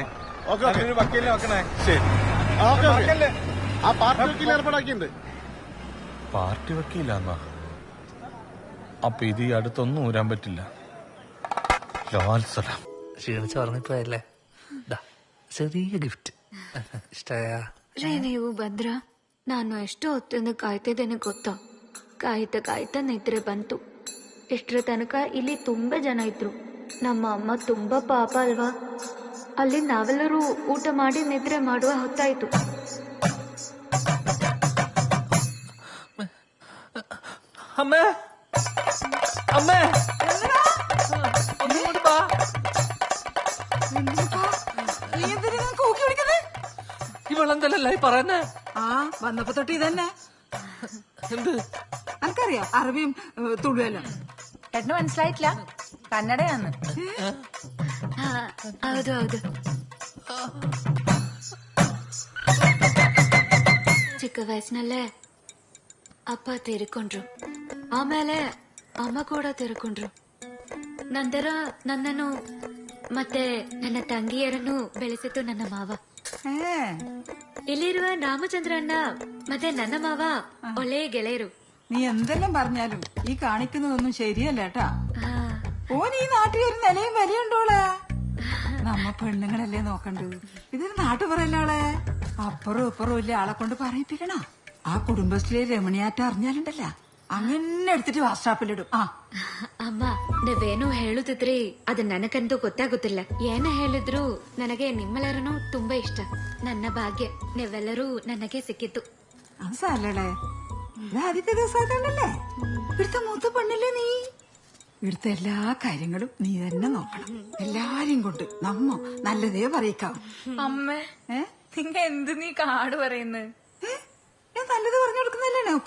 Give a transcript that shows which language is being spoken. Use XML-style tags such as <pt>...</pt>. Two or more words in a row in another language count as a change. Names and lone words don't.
<ml>ഒരു വക്കീലിനെ വെക്കണേ. ശരി. ആ പാർട്ടി വക്കീൽ ഏർപ്പാടാക്കിയിട്ടുണ്ട്. പാർട്ടി വക്കീലാന്നാ? അപ്പൊ ഇത് ഈ അടുത്തൊന്നും ഊരാൻ പറ്റില്ല. ലാൽസലാം ക്ഷീണിച്ച് പറഞ്ഞപ്പോയല്ലേ, ചെറിയ ഗിഫ്റ്റ്.</ml> <kn>ಇಷ್ಟಯಾ? ರೀ ನೀವು ಭದ್ರ, ನಾನು ಎಷ್ಟು ಹೊತ್ತಿಂದ ಕಾಯ್ತಿದ್ದೇನೆ ಗೊತ್ತಾ? ಕಾಯ್ತಾ ನಿದ್ರೆ ಬಂತು. ಇಷ್ಟರ ತನಕ ಇಲ್ಲಿ ತುಂಬಾ ಜನ ಇದ್ರು. ನಮ್ಮ ಅಮ್ಮ ತುಂಬಾ ಪಾಪ ಅಲ್ವಾ? ಅಲ್ಲಿ ನಾವೆಲ್ಲರೂ ಊಟ ಮಾಡಿ ನಿದ್ರೆ ಮಾಡುವ ಹೊತ್ತಾಯ್ತು.</kn> <ml>അമ്മേ, അമ്മേ, ഇവളെന്തല്ലേ പറയുന്നേ? ആ, വന്നപ്പോ തൊട്ട് ഇതന്നെ. എന്ത്? എനിക്കറിയാം അറബിയും തുളുവല്ലോ. ഏട്ടന് മനസ്സിലായിട്ടില്ല? കന്നഡയാന്ന്.</ml> <kn>ಹೌದು ಹೌದು. ಚಿಕ್ಕ ವಯಸ್ಸಿನಲ್ಲೇ ಅಪ್ಪ ತೀರಿಕೊಂಡ್ರು. ಆಮೇಲೆ ಅಮ್ಮ ಕೂಡ ತೀರಿಕೊಂಡ್ರು. ನಂತರ ನನ್ನನ್ನು ಮತ್ತೆ ನನ್ನ ತಂಗಿಯರನ್ನು ಬೆಳೆಸಿತು ನನ್ನ ಮಾವ. ಇಲ್ಲಿರುವ ರಾಮಚಂದ್ರ ಅಣ್ಣ ಮತ್ತೆ ನನ್ನ ಮಾವ ಒಳ್ಳೆಯ ಗೆಳೆಯರು.</kn> <ml>നീ എന്തെല്ലാം പറഞ്ഞാലും ഈ കാണിക്കുന്നതൊന്നും ശരിയല്ല കേട്ടാ. ഓൻ ഈ നാട്ടിൽ ഒരു നിലയും വിലയുണ്ടോളെ. നമ്മ പെണ്ണുങ്ങളല്ലേ നോക്കണ്ടു. ഇതൊരു നാട്ടുപറയല്ലോളെ. അപ്പുറവും ഇപ്പുറവും ഇല്ല ആളെ കൊണ്ട് പറയിപ്പിക്കണ. ആ കുടുംബശ്രീ രമണിയാറ്റം അറിഞ്ഞാലുണ്ടല്ല, അങ്ങനെ എടുത്തിട്ട് വാട്സാപ്പിലിടും.</ml> <kn>ಅಮ್ಮ, ನೀವೇನು ಹೇಳುತ್ತಿದ್ರಿ ಅದು ನನಗಂತೂ ಗೊತ್ತಾಗುತ್ತಿಲ್ಲ. ಏನ ಹೇಳಿದ್ರು ನನಗೆ ನಿಮ್ಮೆಲ್ಲರನ್ನೂ ತುಂಬಾ ಇಷ್ಟ. ನನ್ನ ಭಾಗ್ಯ ನೀವೆಲ್ಲರೂ ನನಗೆ ಸಿಕ್ಕಿತ್ತು.</kn> <ml>അത് സാരല്ലേ, ഇത് ആദ്യത്തെ ദിവസമായിട്ടല്ലേ. ഇവിടുത്തെ മൂത്ത പെണ്ണല്ലേ നീ. ഇവിടുത്തെ എല്ലാ കാര്യങ്ങളും നീ തന്നെ നോക്കണം. എല്ലാരെയും കൊണ്ട് നമ്മ നല്ലതേ പറയിക്കാവും. അമ്മ, നിങ്ങ എന്ത് നീ കാട് പറയുന്നത്? ഞാൻ നല്ലത് പറഞ്ഞു കൊടുക്കുന്നല്ലേ നോക്ക്.</ml>